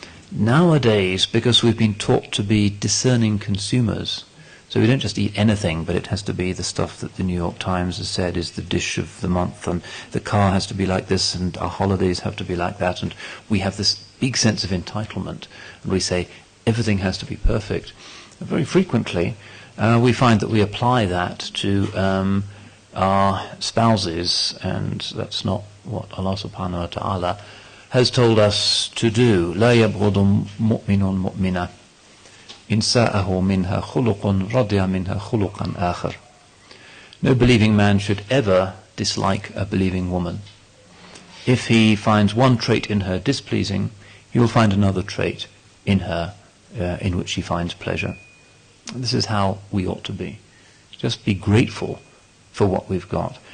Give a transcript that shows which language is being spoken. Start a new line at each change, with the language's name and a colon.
English: Nowadays, because we've been taught to be discerning consumers, so we don't just eat anything, but it has to be the stuff that the New York Times has said is the dish of the month, and the car has to be like this, and our holidays have to be like that, and we have this big sense of entitlement, and we say everything has to be perfect. And very frequently, we find that we apply that to our spouses, and that's not what Allah subhanahu wa ta'ala has told us to do.
Arabic: لا يبغض مؤمن مؤمنة إن ساءه منها خلق رضي منها خلقا آخر.
English: No believing man should ever dislike a believing woman. If he finds one trait in her displeasing, he will find another trait in her in which he finds pleasure. This is how we ought to be. Just be grateful for what we've got.